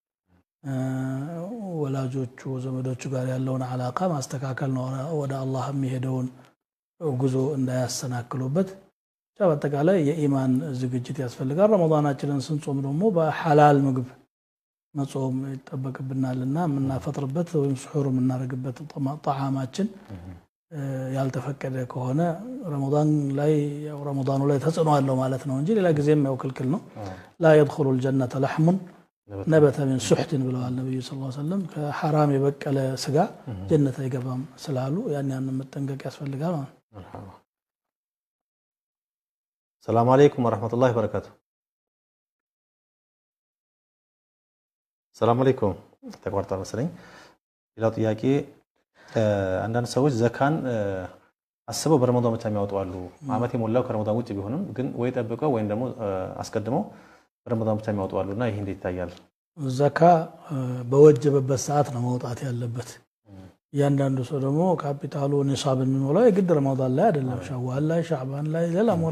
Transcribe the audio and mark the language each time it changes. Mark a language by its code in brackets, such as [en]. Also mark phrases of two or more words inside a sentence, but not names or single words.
[am] ወላጆቹ ዘመዶቹ ጋር ያለውን አላቃ ማስተካከል ነው ወደ አላህ የሚሄደውን ጉዞ እንዳያሰናክሉበት በአጠቃላይ የኢማን ዝግጅት ያስፈልጋል ረመዳናችንን ስንጾም ደግሞ በሐላል ምግብ መጾም ይጠበቅብናልና ምናፈጥርበት ወይም ስሑር ምናረግበት ጣዓማችን ያልተፈቀደ ከሆነ ረመዳን ላይ ያው ረመዳኑ ላይ ተጽዕኖ አለው ማለት ነው እንጂ ሌላ ጊዜም ያው ክልክል ነው [ar] لا يدخل الجنة لحم نبت من سحت [am] ብለዋል ነብዩ [ar] صلى الله عليه وسلم [am] ከሐራም የበቀለ ስጋ ጀነት አይገባም ስላሉ ያን መጠንቀቅ ያስፈልጋል ማለት ነው [ar] السلام عليكم ورحمة الله وبركاته السلام عليكم [am] ተቋርጣ መሰለኝ ሌላው ጥያቄ አንዳንድ ሰዎች ዘካን አስበው በረመዳን ብቻ የሚያወጡ አሉ አመት የሞላው ከረመዳን ውጪ ቢሆንም ግን ወይ ጠብቀው ወይም ደግሞ አስቀድመው በረመዳን ብቻ የሚያወጡ አሉና ይሄ እንዴት ይታያል ዘካ በወጀበበት ሰዓት ነው መውጣት ያለበት ያንዳንዱ ሰው ደግሞ ካፒታሉ ንሳብ የሚሞላው የግድ ረመዳን ላይ አይደለም ሸዋል ላይ ሻዕባን ላይ ሌላም ወር